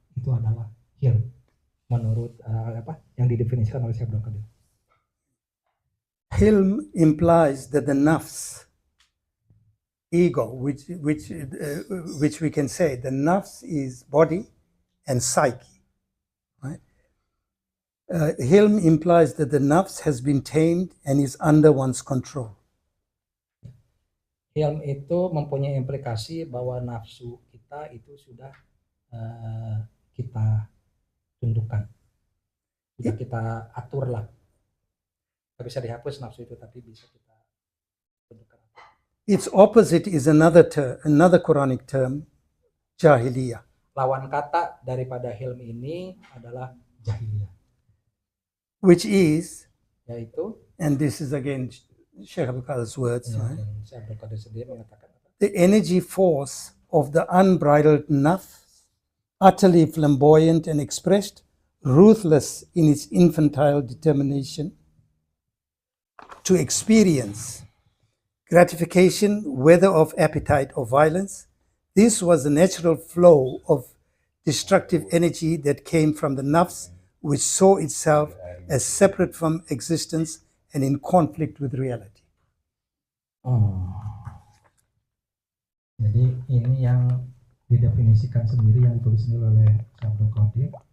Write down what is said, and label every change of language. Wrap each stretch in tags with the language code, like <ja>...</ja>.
<id>Itu adalah hilm menurut yang didefinisikan oleh Syekh Abdul Qadir.</id> <en>Hilm implies that the nafs, ego, which we can say the nafs is body and psyche, right? Hilm implies that the nafs has been tamed and is under one's control.</en> <id>Hilm itu mempunyai implikasi bahwa nafsu kita itu sudah kita tundukkan, sudah kita atur lah. Tidak bisa dihapus nafsu itu, tapi bisa kita tundukkan.</id> <en>Its opposite is another Quranic term, jahiliyah.</en> <id>Lawan kata daripada hilm ini adalah jahiliyah.</id> <en>Which is,</en> <id>yaitu,</id> <en>and this is again Sheikh Abdul Qadir's words,</en> <id>ya,</id> <en>right?</en> <id>Syekh Abdul Qadir sendiri mengatakan</id> <en>the energy force of the unbridled nafs, utterly flamboyant and expressed, ruthless in its infantile determination to experience gratification, whether of appetite or violence. This was the natural flow of destructive energy that came from the nafs, which saw itself as separate from existence and in conflict with reality.</en> <id>Jadi ini yang didefinisikan sendiri, yang ditulis sendiri oleh Syekh Abdul Qadir.</id>